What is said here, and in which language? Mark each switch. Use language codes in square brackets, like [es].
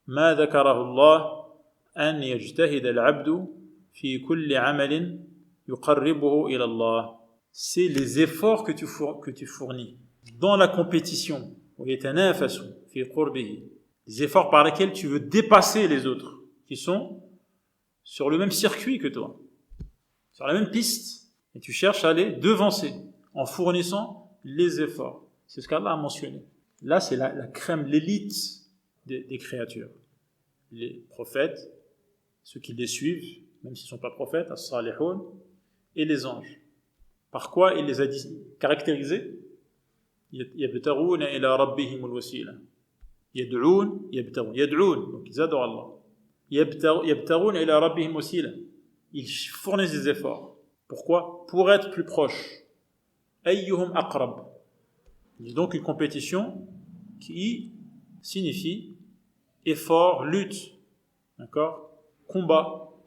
[ar] مَا ذَكَرَهُ اللَّهُ أَنْ يَجْتَهِدَ الْعَبْدُ فِي كُلِّ عَمَلٍ يُقَرِّبُهُ إِلَى اللَّهِ, [fr] c'est les efforts que tu fournis dans la compétition, les efforts par lesquels tu veux dépasser les autres qui sont sur le même circuit que toi, sur la même piste, et tu cherches à les devancer en fournissant les efforts. C'est ce qu'Allah a mentionné. Là, c'est la crème, l'élite des créatures. Les prophètes, ceux qui les suivent, même s'ils ne sont pas prophètes, as-salihoun, et les anges. Par quoi il les a caractérisés? [ar] يبتغون إلى ربهم الوسيلة, يدعون, [fr] donc ils adorent Allah. [ar] يبتغون إلى ربهم وسيلة, [fr] ils fournissent des efforts. Pourquoi? Pour être plus proches. [ar] أيهم أقرب, [fr] c'est donc une compétition qui signifie effort, lutte, d'accord, combat.